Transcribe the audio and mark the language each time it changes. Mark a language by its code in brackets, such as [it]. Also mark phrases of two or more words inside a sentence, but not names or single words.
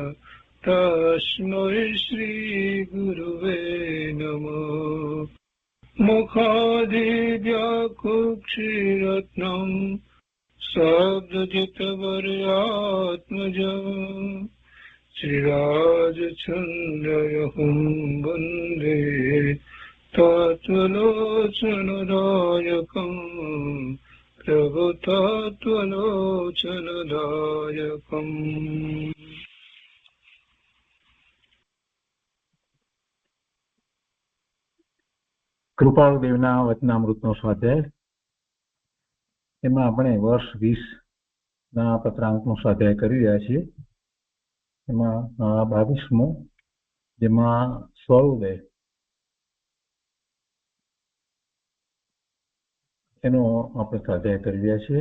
[sa] तस्मै श्रीगुरुवे नमः मुखादिव्याकुक्षिरत्नं शब्दजितवर्यात्मजम् श्रीराजचन्द्रयहुं वन्दे तत्त्वलोचनदायकम् प्रभुतत्त्वलोचनदायकम् [gu] કૃપાળુદેવના વચનામૃતનો સ્વાધ્યાય. એમાં આપણે વર્ષ 20ના પત્રાંકનો સ્વાધ્યાય કરી રહ્યા છીએ. એમાં 22મો, જેમાં સ્વરોદય એનો આપણે સ્વાધ્યાય કરી રહ્યા છીએ.